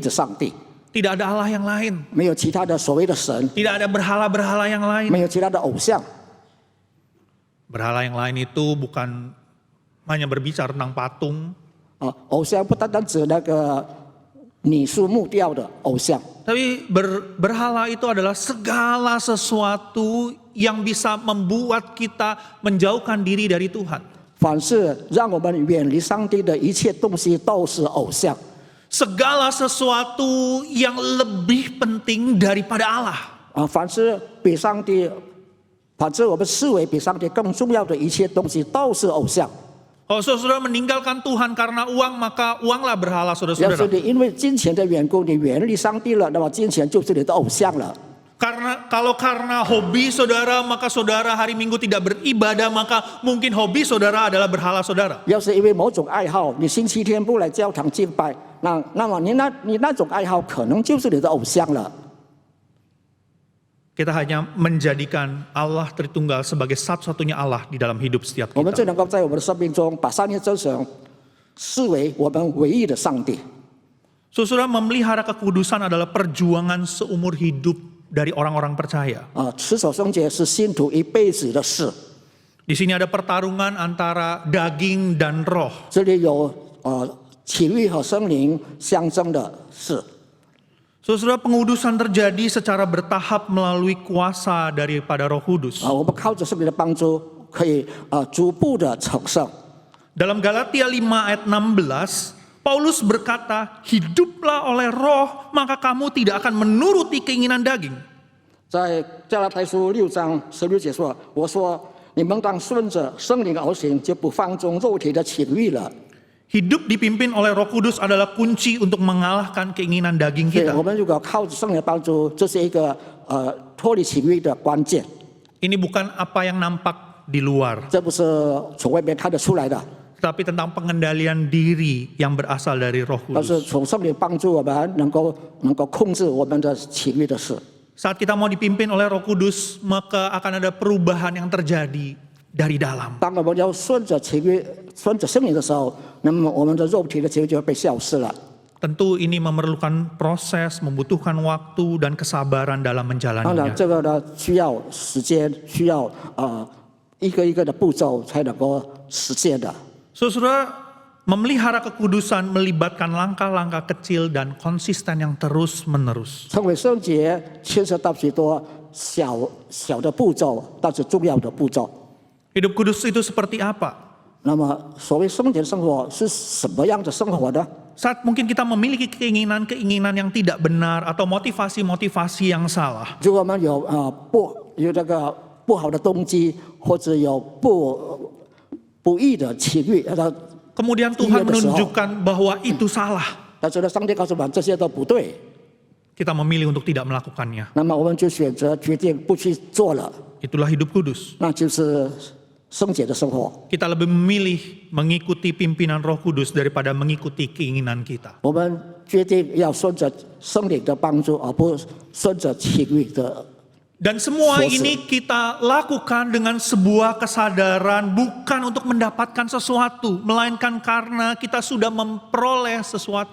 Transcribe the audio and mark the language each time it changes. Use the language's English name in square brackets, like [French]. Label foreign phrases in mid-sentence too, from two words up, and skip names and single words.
[Chinese] 唯有上帝真神成为我们生命中的唯一的上帝。 [Indonesian] Tidak ada Allah yang lain. [Chinese] 没有其他的所谓的神， [Indonesian] Tidak ada berhala-berhala yang lain. [Chinese] 没有其他的偶像。 [Indonesian] Berhala yang lain itu bukan hanya berbicara tentang patung, [Chinese] 偶像不单单指那个拟塑木雕的偶像， [Indonesian] tapi berhala itu adalah segala sesuatu yang bisa membuat kita menjauhkan diri dari Tuhan. [Chinese] 凡是让我们远离上帝的一切东西都是偶像。 [Indonesian] Segala sesuatu yang lebih penting daripada Allah. [Chinese] 凡是比上帝，凡是我们视为比上帝更重要的一切东西都是偶像。 [Indonesian] Kalau saudara meninggalkan Tuhan karena uang, maka uanglah berhala [Chinese] 要是 [Indonesian] saudara-saudara. [Chinese] 你因为金钱的缘故，你远离上帝了，那么金钱就是你的偶像了。 [Indonesian] Kalau karena hobi saudara, maka saudara hari Minggu tidak beribadah, maka mungkin hobi saudara adalah berhala saudara. [Chinese] 要是因为某种爱好，你星期天不来教堂敬拜，那么你那种爱好可能就是你的偶像了。 [Indonesian] Kita hanya menjadikan Allah Tritunggal sebagai satu-satunya Allah di dalam hidup setiap [Chinese] 我们 [Indonesian] kita. [Chinese] 只能够在我们的生命中把三位真神视为我们唯一的上帝。 [Indonesian] Saudara, memelihara kekudusan adalah perjuangan seumur hidup dari orang-orang percaya. [Chinese] 持守圣洁是信徒一辈子的事。 [Indonesian] Di sini ada pertarungan antara daging dan roh. [Chinese] 这里有体育和圣灵相争的事。 [Indonesian] Saudara, pengudusan terjadi secara bertahap melalui kuasa daripada Roh Kudus. [Chinese] 我们靠着圣灵的帮助，可以逐步的成圣。 [Indonesian] Dalam Galatia 5 ayat 16, Paulus berkata, hiduplah oleh roh, maka kamu tidak akan menuruti keinginan daging. [Chinese] 在加拉太书6章16节说：“我说你们当顺着圣灵而行，就不放纵肉体的情欲了。” [Indonesian] Hidup dipimpin oleh Roh Kudus adalah kunci untuk mengalahkan keinginan daging [Chinese] 对， [Indonesian] kita. [Chinese] 我们如果靠着圣灵的帮助，这是一个脱离情欲的关键。 [Indonesian] Ini bukan apa yang nampak di luar, [Chinese] 这不是从外面看得出来的， [Indonesian] tapi tentang pengendalian diri yang berasal dari Roh [Chinese] 而是 [Indonesian] Kudus. [Chinese] 从圣灵帮助我们能够控制我们的情欲的事。 [Indonesian] Saat kita mau dipimpin oleh Roh Kudus, maka akan ada perubahan yang terjadi dari dalam. [Chinese] 当我们要顺着情欲、顺着圣灵的时候，那么我们的肉体的情欲就会被消失了。 [Indonesian] Tentu ini memerlukan proses, membutuhkan waktu dan kesabaran dalam [Chinese] 当然， [Indonesian] menjalaninya. [Chinese] 这个呢需要时间，需要一个一个的步骤才能够实现的。 [Indonesian] Saudara, memelihara kekudusan melibatkan langkah-langkah kecil dan konsisten yang terus-menerus. [Chinese] 成为圣洁牵涉到许多小的步骤，但是重要的步骤。 [Indonesian] Hidup kudus itu seperti apa? [Chinese] 那么，所谓圣洁生活是什么样的生活呢？ [Indonesian] Saat mungkin kita memiliki keinginan-keinginan yang tidak benar atau motivasi-motivasi yang salah. [Chinese] 如果我们有这个不好的动机，或者有不义的情欲， [Indonesian] Kemudian Tuhan menunjukkan bahwa itu salah. [Chinese] 但是呢，上帝告诉我们这些都不对， [Indonesian] Kita memilih untuk tidak melakukannya. [Chinese] 那么我们就选择决定不去做了， [Indonesian] Itulah hidup kudus. [Chinese] 那就是圣洁的生活。 [Indonesian] Kita lebih memilih mengikuti pimpinan Roh Kudus daripada mengikuti keinginan kita. [Chinese] 我们决定要顺着圣灵的帮助，而不顺着情欲的。 [Indonesian] Dan semua Suatu. ini kita lakukan dengan sebuah kesadaran bukan untuk mendapatkan sesuatu, melainkan karena kita sudah memperoleh sesuatu.